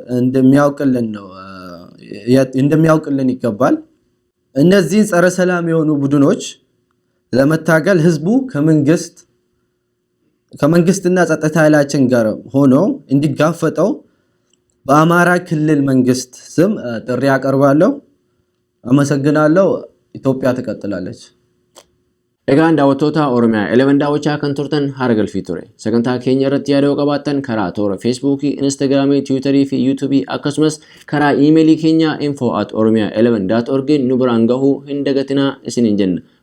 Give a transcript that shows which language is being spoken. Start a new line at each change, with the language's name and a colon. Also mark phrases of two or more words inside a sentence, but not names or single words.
Amharic: እንደሚያውቅልን ይገባል። እነዚህን ጸረ ሰላም የሆኑ ቡድኖች ለመታገል ህዝቡ ከመንግስትና ጸጥታ ኃይላችን ጋር ሆኖ እንዲጋፈጠው በአማራ ክልል መንግስት ስም ጥሪ አቀርባለሁ። አመሰግናለሁ። ኢትዮጵያ ትቀጥላለች።
Oromo: Egaan daawwattoota Oromia11 daawwachaa kan turtan HaraGalfii ture. Sagantaa keenya irratti yaada qabaattan karaa toora Facebookii, Instagramii, Twitterii fi YouTubii akkasumas karaa iimeelii keenya info@oromia11.org nu biraan gahuu hin dagatinaa isiniin jenna.